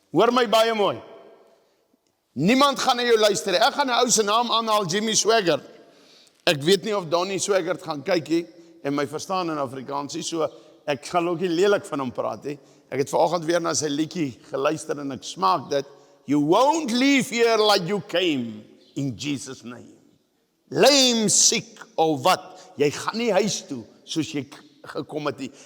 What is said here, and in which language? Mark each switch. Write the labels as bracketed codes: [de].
[af] Hoor my baie mooi. Niemand gaan na jou luister. Ek gaan 'n ou se naam aanhaal, Jimmy Swaggart. Ek weet nie of Donnie Swaggart gaan kyk nie, en my verstaan in Afrikaans nie, so ek gaan ook nie lelik van hom praat nie. Ek het vanoggend weer na sy liedjie geluister en ek smaak dit. [en] You won't leave here like you came, in Jesus' name. Lame, sick, [af] of wat? Jy gaan nie huis toe, soos jy gekom het nie.